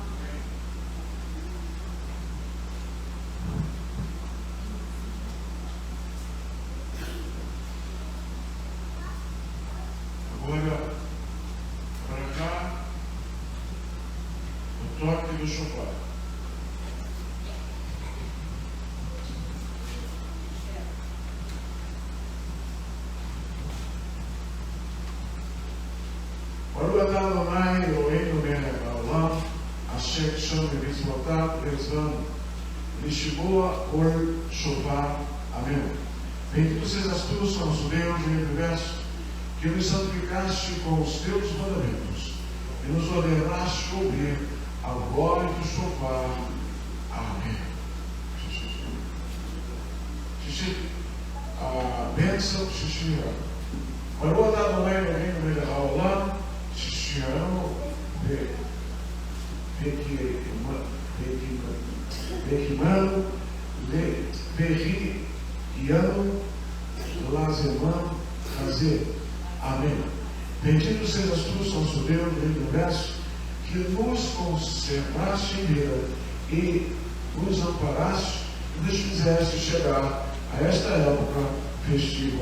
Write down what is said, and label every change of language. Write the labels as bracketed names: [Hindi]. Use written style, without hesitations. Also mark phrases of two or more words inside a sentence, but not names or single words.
[Portuguese] Agora, para cá, o toque do chofar. [Hebrew] ברוך אתה אדוני אלוהינו מלך העולם אשר קידשנו במצוותיו וזבנו לשמוע קול שופר. [Portuguese] Amém. Bendito sejas tu, nosso Deus do universo, que nos santificaste com os teus mandamentos e nos ordenaste ouvir a voz do chofar. Amém. Xixi, a bênção, xixi, [Hebrew] ברוך אתה אדוני אלוהינו מלך העולם, שהשארנו והקימנו והחיינו לזמן הזה. [Portuguese] Amém. Bendito sejas tu, nosso Deus, Rei do universo, que nos conservaste em vida e nos amparaste e nos fizeste chegar a esta época festiva.